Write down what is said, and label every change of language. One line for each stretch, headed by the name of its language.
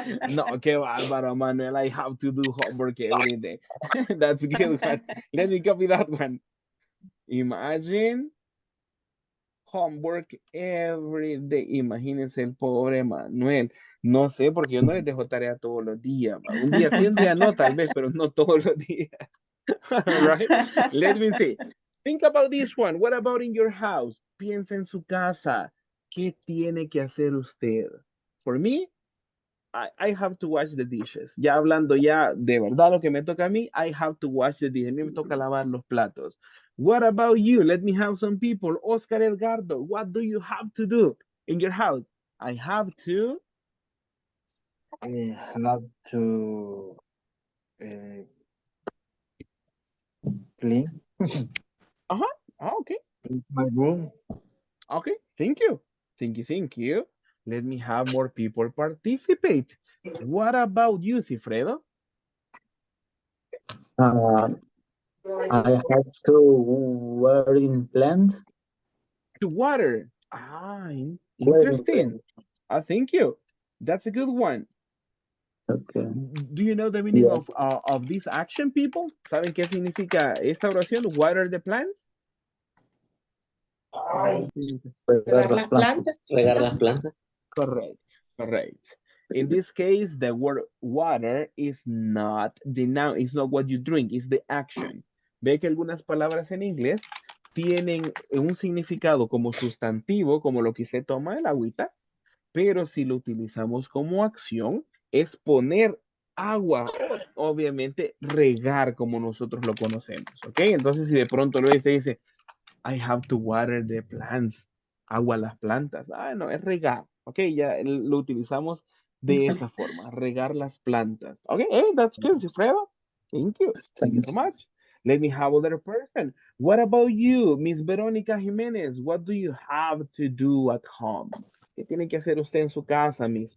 Spanish: No, qué bárbaro,
English: Manuel. I have to do homework every day. That's a good one. Let me copy that one. Imagine homework every day.
Spanish: Imagínense el pobre Manuel. No sé, porque yo no les dejo tarea todos los días. Un día sí, un día no, tal vez, pero no todos los días.
English: Right? Let me see. Think about this one. What about in your house?
Spanish: Piensa en su casa. ¿Qué tiene que hacer usted?
English: For me, I have to wash the dishes.
Spanish: Ya hablando ya de verdad lo que me toca a mí,
English: I have to wash the dishes.
Spanish: A mí me toca lavar los platos.
English: What about you? Let me have some people. Oscar Edgardo, what do you have to do in your house? I have to... I have to clean. Uh-huh. Oh, okay. It's my room. Okay, thank you. Thank you. Let me have more people participate. What about you, Cifredo? I have to watering plants. To water. Interesting. Thank you. That's a good one. Okay. Do you know the meaning of this action, people?
Spanish: ¿Saben qué significa esta oración?
English: Water the plants?
Spanish: Regar las plantas. Regar las plantas.
English: Correct. In this case, the word water is not the noun, it's not what you drink, it's the action.
Spanish: Ve que algunas palabras en inglés tienen un significado como sustantivo, como lo que se toma el agüita, pero si lo utilizamos como acción, es poner agua, o obviamente regar como nosotros lo conocemos, ¿ok? Entonces, si de pronto lo dice,
English: I have to water the plants,
Spanish: agua las plantas. No, es regar, ¿ok? Ya lo utilizamos de esa forma, regar las plantas.
English: ¿Ok? Hey, that's good, Cifredo. Thank you. Thank you so much. Let me have other person. What about you, Miss Verónica Jiménez? What do you have to do at home?
Spanish: ¿Qué tiene que hacer usted en su casa, Miss?